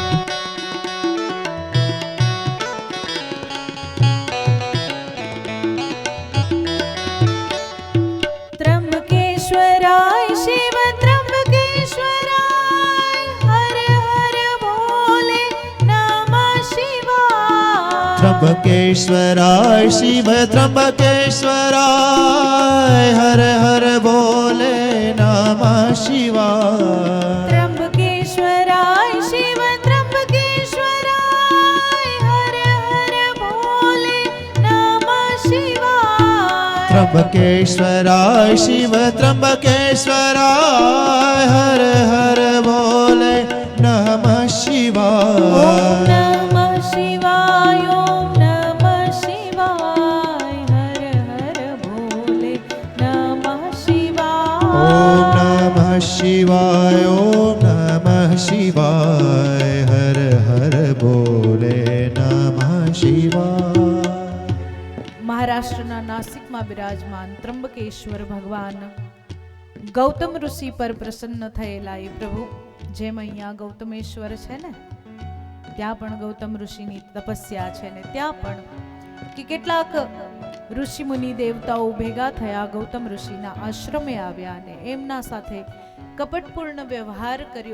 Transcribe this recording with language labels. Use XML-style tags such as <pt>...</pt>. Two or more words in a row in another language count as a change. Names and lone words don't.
<sa>ત્રંબકેશ્વરાય શિવ ત્રંબકેશ્વરાય હર હર ભોલે નમઃ શિવાય. त्र्यंबकेश्वराय शिव त्र्यंबकेश्वराय हर हर भोले नमः शिवाय ત્રંબકેશ્વરાય શિવ ત્રંબકેશ્વરાય હર હર ભોલે નમઃ શિવાય. त्र्यंबकेश्वराय शिव त्र्यंबकेश्वराय हर हर भोले नमः शिवाय નમઃ શિવાય ઓમ નમઃ શિવાય હર હર ભોલે નમઃ શિવાય. ओम नमः शिवाय ओम नमः शिवाय हर हर भोले नमः शिवाय</sa> <gu>મહારાષ્ટ્રના નાસિકમાં બિરાજમાન ત્રંબકેશ્વર ભગવાન ગૌતમ ઋષિ પર પ્રસન્ન થયેલા એ પ્રભુ, જેમ અહીંયા ગૌતમેશ્વર છે ને ત્યાં પણ ગૌતમ ઋષિની તપસ્યા છે ને ત્યાં પણ કે કેટલાક ઋષિ મુનિ દેવતાઓ ભેગા થયા, ગૌતમ ઋષિના આશ્રમે આવ્યા અને એમના સાથે કપટપૂર્ણ વ્યવહાર કર્યો.</gu>